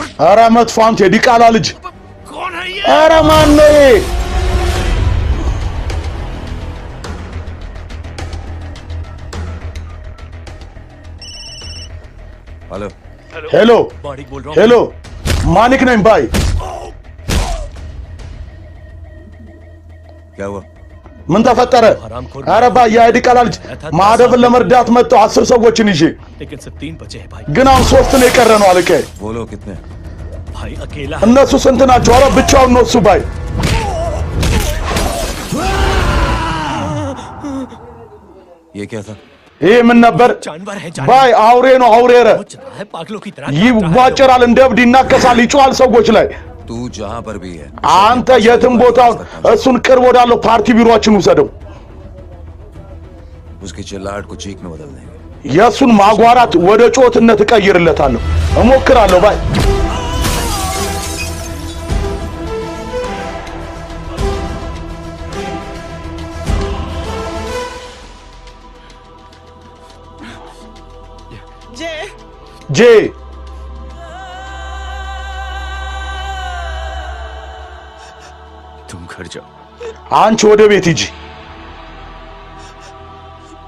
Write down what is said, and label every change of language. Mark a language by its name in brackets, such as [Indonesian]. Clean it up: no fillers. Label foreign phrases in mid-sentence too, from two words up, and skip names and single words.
[Amharic] ኧረ መጥፎ አንተ የዲቃላ ልጅ! [Hindi] कौन है ये? [Amharic] ኧረ ማን ነው ይሄ? [Hindi] हेलो [Amharic] ሄሎ [Hindi] बॉडी बोल रहा हूँ। [Amharic] ሄሎ ማኒክ ነኝ ባይ። [Hindi] क्या हुआ? [Amharic] ምን ተፈጠረ? ኧረ ባይ የዲቃላ ልጅ ማደፍን ለመርዳት መጣሁ 10 ሰዎችን ይዤ፣ [Hindi] लेकिन सिर्फ 3 बचे हैं भाई। [Amharic] ግን አሁን 3 ነው የቀረ ነው አለቀ። [Hindi] बोलो कितने? भाई अकेला। [Amharic] እነሱ ስንት ናቸው? ኧረ ብቻውን ነው እሱ ባይ። [Hindi] ये क्या था? [Amharic] ይሄ ምን ነበር? [Hindi] जानवर है [Amharic] ባይ አውሬ ነው አውሬ። ኧረ [Hindi] है पागलों की तरह। [Amharic] ይዋጨራል፣ እንደ እብድ ይናከሳል፣ ይጮሃል ሰዎች ላይ። [Hindi] तू जहाँ पर भी है [Amharic] አንተ የትም ቦታ እሱን ቅርብ ወዳለው ፓርቲ ቢሮአችን ውሰደው። [Hindi] उसकी चिल्लाहट को चीख में बदल देंगे। [Amharic] የሱን ማጓራት ወደ ጮትነት እቀይርለታለሁ፣ እሞክራለሁ ባይ። ጄ [Hindi] तुम घर जाओ। [Amharic] አንቺ ወደ ቤት ሂጂ።